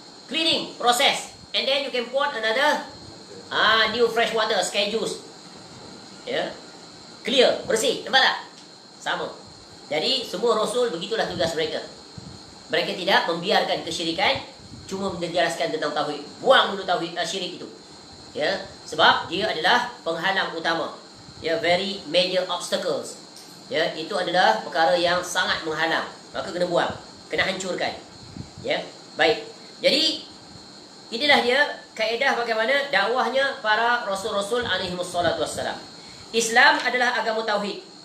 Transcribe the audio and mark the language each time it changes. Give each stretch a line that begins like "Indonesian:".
English: Cleaning process. And then you can pour another new fresh water, sky juice. Ya. Clear,
Malay: bersih. Nampak tak? Sama. Jadi semua rasul begitulah tugas mereka. Mereka tidak membiarkan kesyirikan, cuma menjelaskan tentang tauhid. Buang dulu tauhid syirik itu. Ya, sebab dia adalah penghalang utama.
English: Ya, very major obstacles.
Malay: Ya, itu adalah perkara yang sangat menghalang. Maka kena buang, kena hancurkan. Ya, baik. Jadi inilah dia kaedah bagaimana dakwahnya para rasul-rasul alaihi wassalatu wassalam. Islam adalah agama tauhid.